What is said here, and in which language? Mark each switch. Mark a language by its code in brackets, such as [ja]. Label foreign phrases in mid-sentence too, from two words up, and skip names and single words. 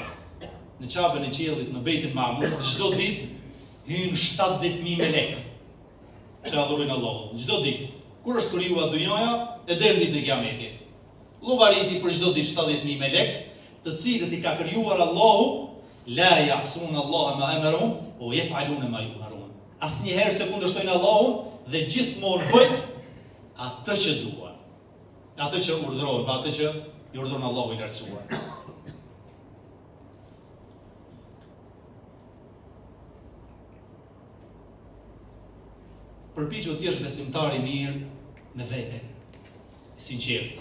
[sq] Në qabën e qiellit në Beitul Mamur, çdo ditë hyn 70.000 melek që adhurojnë Allahun. Çdo ditë. Kur është krijuar dunjaja e deri në ditën e Kiametit. Llogariti për çdo ditë 70.000 melek, të cilët i ka krijuar Allahu, [ar] لا يعصون الله ما أمرهم ويفعلون ما يؤمرون. [sq] Asnjëherë se kundërshtojnë Allahun dhe gjithmonë bëjnë atë që duan. Atë që urdhërohen, pa atë që i urdhëron Allahu i lartësuar. Përpiqu të jesh besimtar i mirë me veten, i sinqert.